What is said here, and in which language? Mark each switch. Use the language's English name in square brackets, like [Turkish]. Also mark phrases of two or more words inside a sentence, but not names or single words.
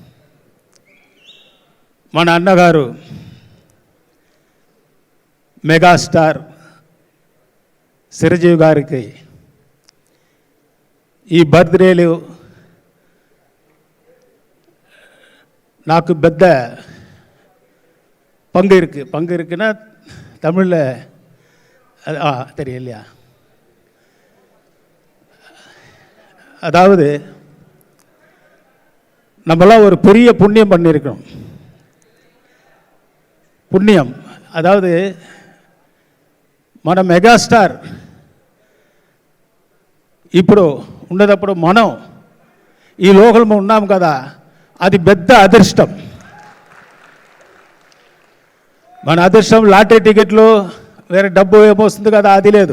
[Telugu] మన అన్నగారు మెగాస్టార్ చిరంజీవి గారికి ఈ బర్త్డేలు నాకు పెద్ద [Tamil] பங்கு இருக்குன்னா தமிழில் தெரியலையா? அதாவது நம்மளாம் ஒரு பெரிய புண்ணியம் பண்ணியிருக்கோம். புண்ணியம் అதாவது [Telugu] మన మెగాస్టార్ ఇప్పుడు ఉండేటప్పుడు మనం ఈ లోకంలో ఉన్నాం కదా, అది పెద్ద అదృష్టం. మన అదృష్టం లాటరీ టికెట్లు వేరే డబ్బు ఏమొస్తుంది కదా, అది లేదు.